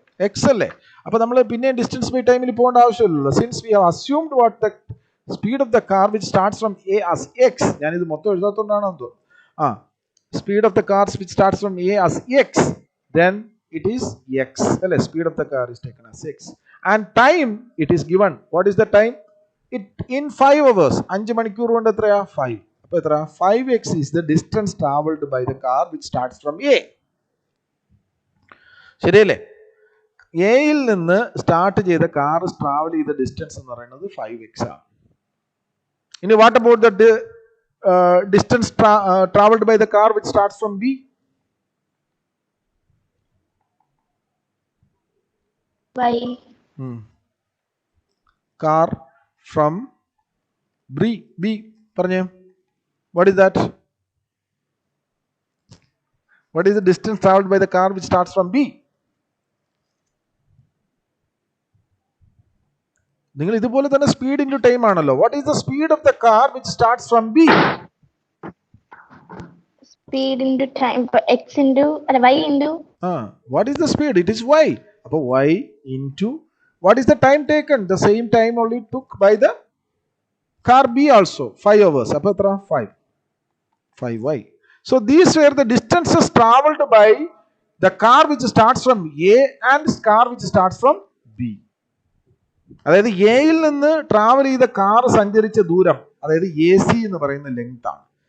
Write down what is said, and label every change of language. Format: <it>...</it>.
<ml>x അല്ലേ? അപ്പൊ നമ്മൾ പിന്നെ ഡിസ്റ്റൻസ് ബൈ ടൈമിൽ പോകേണ്ട ആവശ്യമില്ലല്ലോ.</ml> <en>Since we have assumed what the speed of the car which starts from A as x.</en> <ml>ഞാനിത് മൊത്തം എഴുതാത്തോണ്ടാണോ എന്തോ.</ml> <en>Speed of the car which starts from A as x, then it is x.</en> <ml>അല്ലേ?</ml> <en>Speed of the car is taken as x and time it is given. What is the time? It in 5 hours.</en> <ml>5 മണിക്കൂർ കൊണ്ട് എത്രയാ? 5. അപ്പോൾ എത്ര?</ml> <en>5x is the distance traveled by the car which starts from A.</en> <ml>ശരിയല്ലേ? എയിൽ നിന്ന് start ചെയ്ത car travel ചെയ്ത ഡിസ്റ്റൻസ് എന്ന് പറയുന്നത് 5x ആണ്.</ml> <en>ഇനി what about the distance travelled by the car which starts from B? By car from B പറഞ്ഞേ. What is that? What is the distance traveled by the car which starts from B?</en> <ml>നിങ്ങൾ ഇതുപോലെ തന്നെ speed into time ആണല്ലോ.</ml> <en>What is the speed of the car which starts from B? speed into time. X into y into. What is the speed? It is y. അപ്പോൾ y into what is the time taken? The same time only took by the car B also. 5 hours.</en> <ml>അപ്പോൾ എത്ര?</ml> <en>5y. So these were the distances traveled by the car which starts from A and car which starts from B.</en> <ml>അതായത് എയിൽ നിന്ന് travel ചെയ്ത car സഞ്ചരിച്ച ദൂരം, അതായത് AC എന്ന് പറയുന്ന ലെങ്ത് ആണ്.</ml>